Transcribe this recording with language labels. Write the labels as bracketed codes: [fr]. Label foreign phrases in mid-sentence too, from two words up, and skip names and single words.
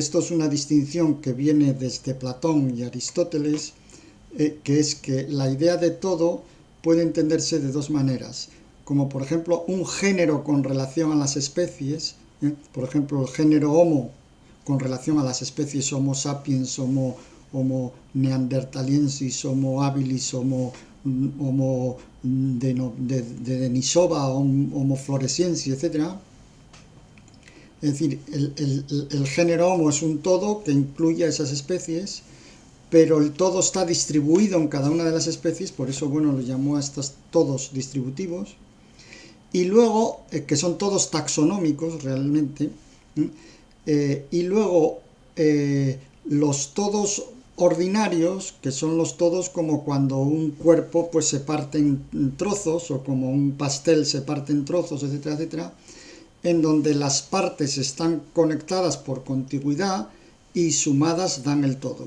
[es] esto es una distinción que viene desde Platón y Aristóteles, que es que la idea de todo puede entenderse de dos maneras, como por ejemplo un género con relación a las especies, por ejemplo el género Homo con relación a las especies Homo sapiens, Homo neanderthaliensis, Homo habilis, Homo de Denisova, Homo floresiensis, etc. Es decir, el género Homo es un todo que incluye a esas especies, pero el todo está distribuido en cada una de las especies, por eso, bueno, lo llamó a estos todos distributivos. Y luego, que son todos taxonómicos realmente, y luego los todos ordinarios, que son los todos como cuando un cuerpo pues se parte en trozos, o como un pastel se parte en trozos, etcétera, etcétera, en donde las partes están conectadas por contigüidad y sumadas dan el todo.